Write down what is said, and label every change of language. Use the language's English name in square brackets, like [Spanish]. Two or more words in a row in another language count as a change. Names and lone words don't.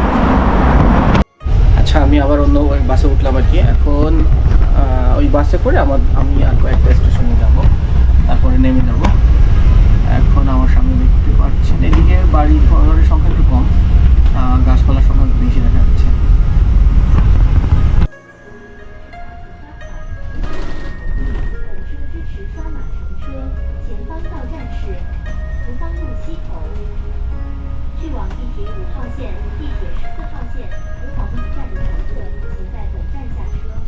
[Bangla] আচ্ছা আমি আবার অন্য বাসে উঠলাম আর কি। এখন ওই বাসে করে আমি আর কয়েকটা স্টেশনে যাবো, তারপরে নেমে যাবো। এখন আমার সামনে দেখতে পাচ্ছেন এদিকে বাড়ি ঘরের সংখ্যা একটু কম, গাছপালার সংখ্যা বেশি দেখা যাচ্ছে। [Chinese] 支持刷码乘车，前方到站是福芳路西头，去往地铁5号线、地铁14号线福黄路站的乘客，请在本站下车。